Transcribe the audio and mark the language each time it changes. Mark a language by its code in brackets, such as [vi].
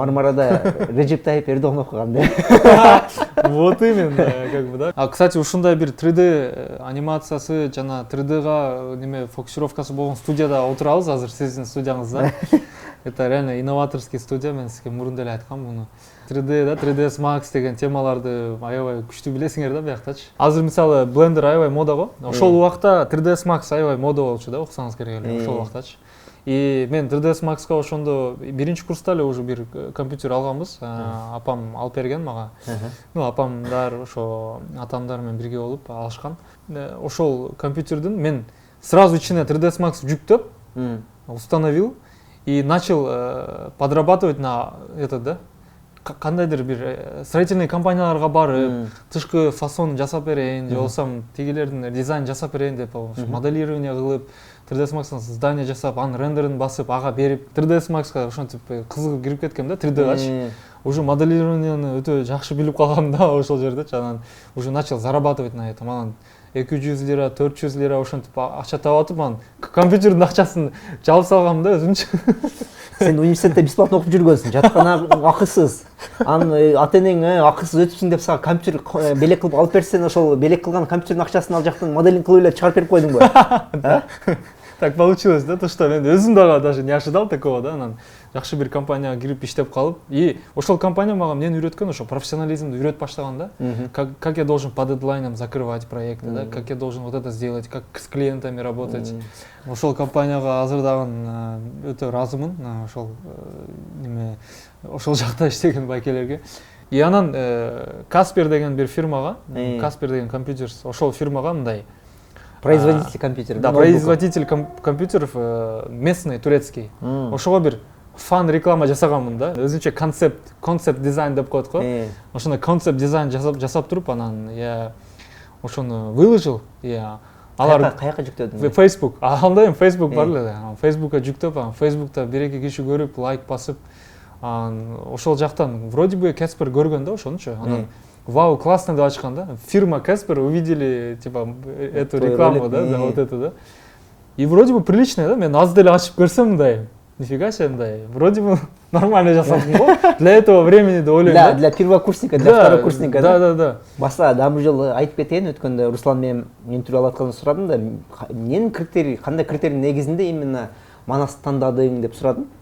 [ky] Мармарада Реджеп Тайип Эрдоган окуган да. [ru] Вот именно, как бы, да. А, кстати, [ky] ушундай бир 3D анимациясы жана 3Dга неме фокусировкасы болгон студияда отурабыз азыр сиздин студияңызда. [ru] Это реально инноваторский студия, [ky] мен сизге мурун деле айткам муну. 3D да, 3ds Max деген темаларды аябай күчтүү билесиңер да бияктачы. Азыр мисалы Blender аябай мода го. Ошол убакта 3ds Max аябай мода болчу да, окусаңыз керек эле ошол убактачы. И мен 3ds Max'ка ошондо биринчи курста эле уже бир компьютер алганбыз. Апам алып берген мага. Апамдар ошо атамдар менен бирге болуп алышкан. Ошол компьютердин мен сразу ичине 3ds Max жүктөп, [ru] установил и начал подрабатывать на этот, [ky] да, кандайдыр бир строительный компанияларга барып тышкы фасон жасап берейин же болбосо тигилердин дизайн жасап берейин деп моделирование кылып 3ds Max'tan здание жасап анын рендерин басып ага берип 3ds Max'ка ошентип кызыгып кирип кеткем да 3D'гачы уже моделированияны өтө жакшы билип калгам да ошол жердечи анан [ru] уже начал зарабатывать на этом [ky] анан 200 лира 400 лира ошентип акча таап атып анан компьютердин акчасын жабып салгам да өзүмчү. Сен университетте бесплатно окуп жүргөнсүң, жаткан акысыз. Анан ата энең акысыз өтүпсүң деп сага компьютер белек кылып алып берсең, ошол белек кылган компьютердин акчасын ал жактан моделинг кылып эле чыгарып берип койдуңбу? [ru] Так получилось, да, то что [ky] мен өзүм дагы [ru] даже не ожидал такого, [ky] да, анан жакшы бир компанияга кирип иштеп калып, и ошол компания мага эмнени үйрөткөн, ошо профессионализмди үйрөтүп баштаган да. [ru] Как я должен по дедлайнам закрывать проекты, да, как я должен вот это сделать, как с клиентами работать. [ky] Ошол компанияга азыр дагы өтө ыраазымын, ошол неме ошол жакта иштеген байкелерге. И анан Каспер деген бир фирмага, Каспер деген компьютерс, ошол фирмага мындай [ru] Производитель компьютеров. Да, производитель компьютеров местный, турецкий. [ky] Ошого бир фан реклама жасаганмын да. Өзүнчө концепт дизайн деп коет го. Ошондой концепт дизайн жасап туруп анан я ошону выложил. Я алар каяка жүктөдүң? [en] Facebook. [ky] Анда эми Facebook бар эле. Facebookка жүктөп, анан Facebookта бир эки киши көрүп, лайк басып, ошол жактан [ru] вроде бы [ky] Каспер көргөн да ошонучу. [ru] Анан вау, классно [ky] деп ачкан да. [ru] Фирма Каспер увидели типа эту рекламу, да, вот это, да. И вроде бы приличная, [ky] да, мен аз деле ачып көрсөм мындай. [ru] Нифига себе, [ky] мындай. [ru] Вроде бы нормально [ky] жасадым го. [ru] Для этого времени [ky] деп ойлойм да. [ru] Для первокурсника, для второкурсника, да. Да. [ky] Баса дагы жолу айтып кетейин, өткөндө Руслан менен интервью алып атканда сурадым да, эмненин критерий, кандай критерий негизинде именно Манасты тандадың деп сурадым.